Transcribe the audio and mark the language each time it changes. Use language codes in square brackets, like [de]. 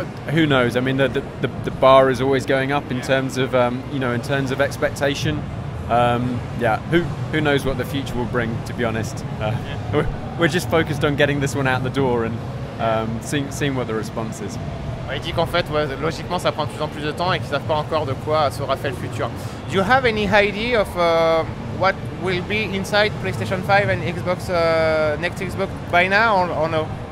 [en] Who knows? I mean, the bar is always going up in terms of in terms of expectation. Yeah, who knows what the future will bring? To be honest, we're just focused on getting this one out the door and seeing what the response is. [fr] Il dit qu'en fait, ouais, logiquement, ça prend de plus en plus de temps et qu'ils savent pas encore de quoi sera fait le futur. [en] Do you have any idea of what will be inside PlayStation 5 and Xbox next Xbox by now, or no?